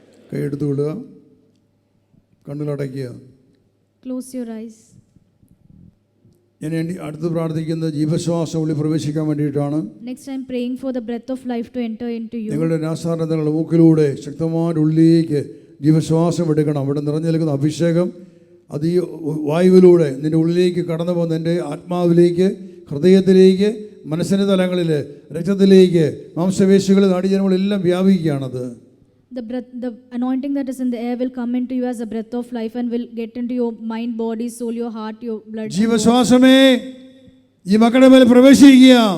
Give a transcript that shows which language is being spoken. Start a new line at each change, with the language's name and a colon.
Malayalam: കൈയെടുത്തു വിടുക. കണ്ണുകളടയ്ക്കുക.
English: Close your eyes.
Malayalam: ഞാൻ അടുത്ത് പ്രാർത്ഥിക്കുന്നത് ജീവശ്വാസം ഉള്ളിൽ പ്രവേശിക്കാൻ വേണ്ടിയിട്ടാണ്.
English: Next I'm praying for the breath of life to enter into you.
Malayalam: നിങ്ങളുടെ നാസാരങ്ങളുടെ മൂക്കിലൂടെ ശക്തമായ ഉള്ളിലേക്ക് ജീവശ്വാസം എടുക്കണം. അവിടെ നിറഞ്ഞു നിൽക്കുന്ന അഭിഷേകം അത് ഈ വായുവിലൂടെ നിൻ്റെ ഉള്ളിലേക്ക് കടന്നു പോകുന്ന എൻ്റെ ആത്മാവിലേക്ക്, ഹൃദയത്തിലേക്ക്, മനസ്സിൻ്റെ തലങ്ങളിൽ, രക്തത്തിലേക്ക്, മാംസപേശികൾ, നാഡീജനങ്ങളെല്ലാം വ്യാപിക്കുകയാണത്.
English: The anointing that is in the air will come into you as a breath of life and will get into your mind, body, soul, your heart, your blood.
Malayalam: ജീവശ്വാസമേ ഈ മക്കളുടെ മേൽ പ്രവേശിക്കുക.